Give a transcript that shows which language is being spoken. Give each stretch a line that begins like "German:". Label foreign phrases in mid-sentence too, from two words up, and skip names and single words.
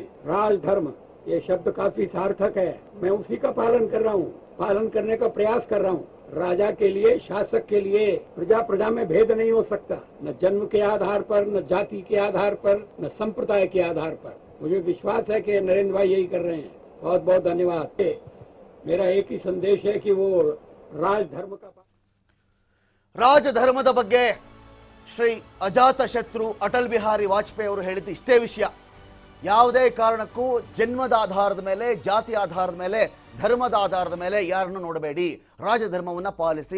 Hindi: राजधर्म ये शब्द काफी सार्थक है, मैं उसी का पालन कर रहा हूँ, पालन करने का प्रयास कर रहा हूँ। राजा के लिए, शासक के लिए प्रजा में भेद नहीं हो सकता, न जन्म के आधार पर, न जाति के आधार पर, न संप्रदाय के आधार पर। मुझे विश्वास है कि नरेंद्र भाई यही कर रहे हैं। बहुत बहुत धन्यवाद। मेरा एक ही संदेश है कि वो
Kannada: ರಾಜಧರ್ಮದ ಬಗ್ಗೆ ಶ್ರೀ ಅಜಾತ ಶತ್ರು ಅಟಲ್ ಬಿಹಾರಿ ವಾಜಪೇಯಿ ಅವರು ಹೇಳಿದ್ದು ಇಷ್ಟೇ ವಿಷಯ. ಯಾವುದೇ ಕಾರಣಕ್ಕೂ ಜನ್ಮದ ಆಧಾರದ ಮೇಲೆ, ಜಾತಿ ಆಧಾರದ ಮೇಲೆ, ಧರ್ಮದ ಆಧಾರದ ಮೇಲೆ ಯಾರನ್ನು ನೋಡಬೇಡಿ, ರಾಜಧರ್ಮವನ್ನು ಪಾಲಿಸಿ.